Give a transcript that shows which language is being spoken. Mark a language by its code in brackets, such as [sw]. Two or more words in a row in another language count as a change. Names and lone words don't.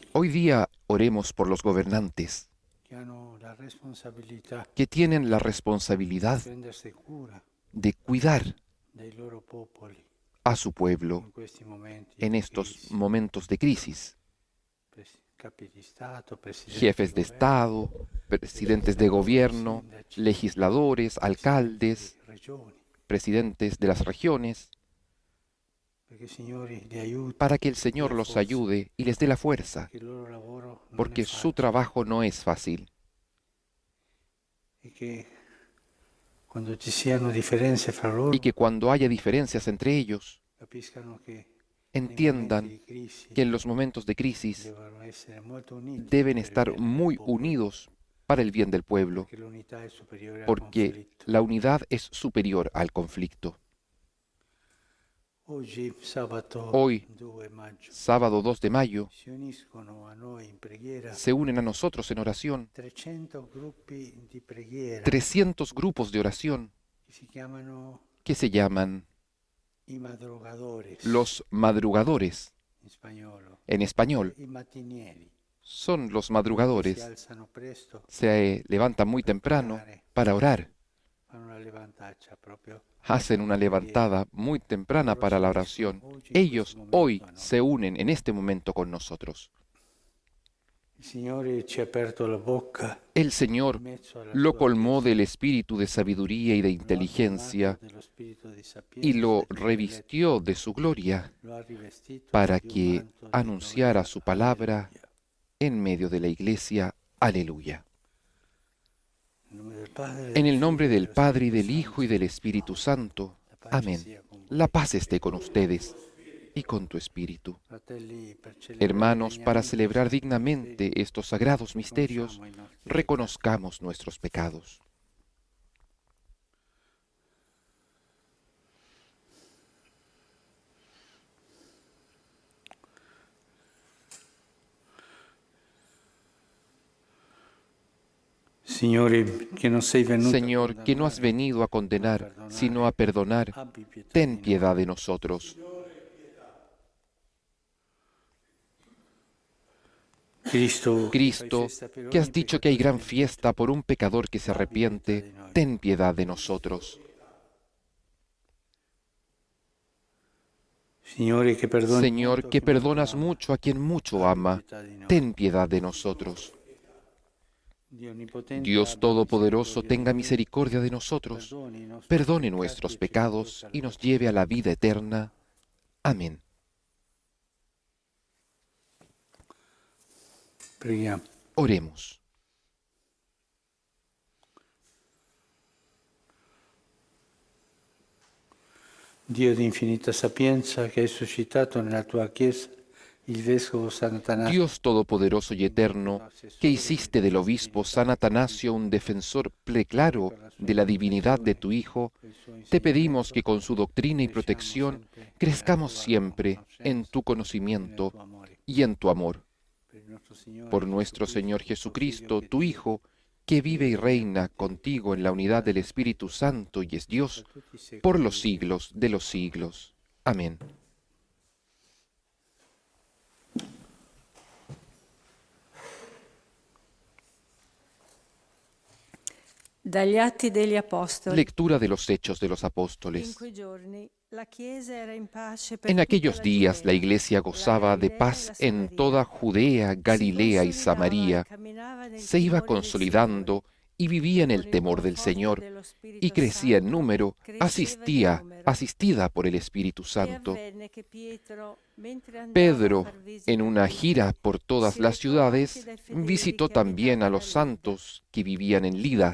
[es] Hoy día oremos por los gobernantes [it] che hanno la responsabilità [es] que tienen la [it] di [es] responsabilidad [it] prendersi cura [es] de cuidar [it] dei loro popoli [es] a su pueblo [it] in questi momenti [es] en [it] di [es] estos [it] crisi. [es] momentos de crisis. [it] Capi di Stato, presidenti [es] Jefes de [it] di governo, [es] Estado, presidentes de gobierno, [it] sindaci, [es] legisladores, alcaldes, [it] presidenti di regioni, [es] presidentes de las regiones, [it] perché il Signore li aiuti, [es] para que el [it] dia [es] Señor los [it] forza, [es] ayude y les dé la fuerza, [it] che il loro lavoro non è [es] porque su [it] facile [es] trabajo no es fácil. [it] e che quando ci siano differenze fra loro [es] Y que cuando haya diferencias entre ellos, [it] capiscano che nei momenti [es] entiendan [it] di crisi [es] que en los momentos de crisis [it] devono essere molto uniti [es] deben [it] per il [es] estar [it] bene del [es] muy [it] popolo, [es] unidos para el bien del pueblo, [it] perché l'unità è superiore al [es] porque [it] conflitto. [es] la unidad es superior al conflicto. [it] Oggi, sabato [es] Hoy, [it] 2 maggio, [es] sábado 2 de mayo, [it] si uniscono a noi in preghiera [es] se unen a nosotros en oración [it] 300 gruppi di preghiera [es] 300 grupos de oración [it] che si chiamano [es] que se llaman [it] i madrugadores [es] los madrugadores. [it] in spagnolo, [es] En español, [it] i mattinieri, [es] son los [it] che si [es] madrugadores. [it] alzano presto, [es] Se levantan muy temprano para orar. [it] fanno una levantaccia proprio. [es] Hacen una levantada muy temprana para la oración. Ellos hoy se unen en este momento con nosotros. [it] Il Signore ci ha aperto la bocca [es] El Señor [it] in mezzo alla [es] lo [it] sua [es] colmó [it] Chiesa, [es] del espíritu de sabiduría y de [it] lo ha [es] inteligencia [it] colmato dello spirito di [es] y [it] sapienza [es] lo [it] e di [es] revistió de su gloria [it] lo ha rivestito [es] para [it] di un [es] que [it] manto di [es] anunciara [it] gloria. [es] su palabra [it] Alleluia. [es] en medio de la iglesia. Aleluya. [it] Nel nome del Padre, [es] En [it] del [es] el nombre [it] Figlio e [es] del [it] dello [es] Padre y [it] Spirito [es] del Hijo y [it] Santo. [es] del Espíritu Santo. [it] La pace [es] Amén. [it] sia con voi. [es] La paz esté con ustedes y con tu espíritu. [it] Fratelli, per celebrare [es] Hermanos, para [it] degnamente [es] celebrar [it] i santi [es] dignamente [it] misteri, [es] estos sagrados misterios, [it] riconosciamo i nostri peccati. [es] reconozcamos nuestros pecados. [it] Signore, che non sei venuto [es] Señor, [it] a [es] que no has [it] condannare, [es] venido a condenar, sino a perdonar, [it] abbi pietà [es] ten [it] di noi. [es] piedad de nosotros. [it] Cristo, [es] Cristo, que has dicho que hay gran fiesta por un pecador que se arrepiente, ten piedad de nosotros. [it] Signore, che perdoni [es] Señor, [it] molto [es] que [it] chi molto [es] perdonas [it] ama, [es] mucho a quien mucho [it] abbi [es] ama, [it] pietà di noi. [es] ten piedad de nosotros. [it] Dio onnipotente, [es] Dios [it] abbi [es] Todopoderoso, [it] misericordia [es] tenga [it] di noi, [es] misericordia de nosotros, [it] perdoni i nostri [es] perdone [it] peccati [es] nuestros [it] e ci [es] pecados [it] conduca [es] y [it] alla [es] nos [it] vita [es] lleve a la vida eterna. Amén. [it] Preghiamo. [es] Oremos. [it] Dio di infinita sapienza, che hai suscitato nella tua Chiesa il Vescovo Sant'Atanasio, [es] Dios Todopoderoso y Eterno, que hiciste del obispo San Atanasio un defensor preclaro de la divinidad de tu Hijo, te pedimos que con su doctrina y protección crezcamos siempre en tu conocimiento y en tu amor. Por nuestro Señor Jesucristo, tu Hijo, que vive y reina contigo en la unidad del Espíritu Santo y es Dios, por los siglos de los siglos. Amén. [it] Dagli Atti degli Apostoli. [es] Lectura de los Hechos de los [it] In [es] Apóstoles. [it] quei giorni la Chiesa era in pace per [es] En [it] tutta [es] aquellos [it] la [es] días la [it] Giudea, [es] iglesia gozaba de [it] Galilea [es] paz y la en [it] Samaria. [es] toda Judea, Galilea y [it] Si consolidava [es] Samaria. [it] e camminava nel [es] Se iba [it] timore del [es] consolidando y vivía en el temor del Señor, y crecía en número, asistida por el Espíritu Santo. Pedro, en una gira por todas las ciudades, visitó también a los santos que vivían en Lida.